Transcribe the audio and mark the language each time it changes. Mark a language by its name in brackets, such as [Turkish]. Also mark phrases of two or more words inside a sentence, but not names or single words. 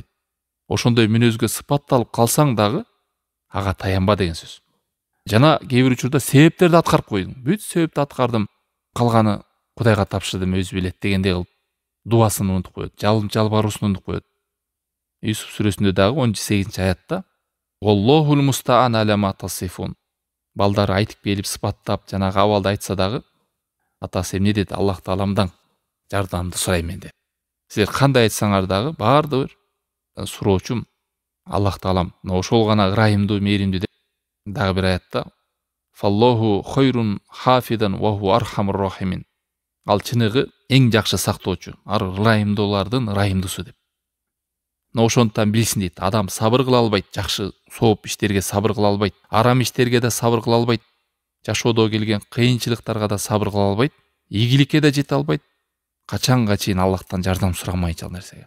[Kyrgyz] Ошондой мүнөзгө сыпатталып калсаң дагы ага таянба деген сөз. Жана кээ бир учурда себептерди аткарып койдуң. Бүт себепти аткардым, калганы Кудайга тапшырдым, өзү билет дегендей кылып дуасын унутуп коет, жалбаруусун унутуп коет. Юсуф сүрөсүндө дагы 18-аятта [Arabic] الله المستعان على ما تصفون. [Kyrgyz] Балдары айтып келип сыпаттап жанагы абалды айтса дагы атасы эмне деди? Аллах тааламдан жардамды сурайм мен деп. Силер кандай айтсаңар дагы баардык бир суроочум Аллах таалам. Ошол гана ырайымдуу, мээримдүү деп дагы бир аятта [Arabic] فالله خير حافظا وهو أرحم الراحمين. [Kyrgyz] Ал чыныгы эң жакшы сактоочу, ырайымдуулардын ырайымдуусу деп. Ошондуктан билсин дейт, адам сабыр кыла албайт, жакшы сооп иштерге сабыр кыла албайт, арам иштерге да сабыр кыла албайт, жашоодо келген кыйынчылыктарга да сабыр кыла албайт, ийгиликке да жете албайт, качанга чейин Аллахтан жардам сурамайчы ал нерсеге.